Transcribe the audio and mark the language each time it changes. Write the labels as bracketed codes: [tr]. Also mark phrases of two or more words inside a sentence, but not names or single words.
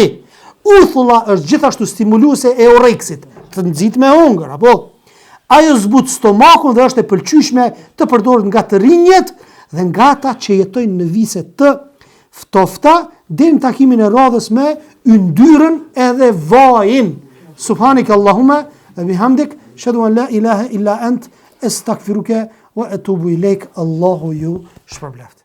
[sq] Uthulla është gjithashtu stimuluese e oreksit, të nxit me hongër, apo? Ajo zbut stomakun dhe është e pëlqyeshme të përdoret nga të rinjët dhe nga ata që jetojnë në vise të ftofta deri në takimin e radhës me yndyrën edhe vajin. [ar] سبحانك اللهم وبحمدك أشهد أن لا إله إلا أنت أستغفرك وأتوب إليك. [sq] Allahu ju shpërbleft.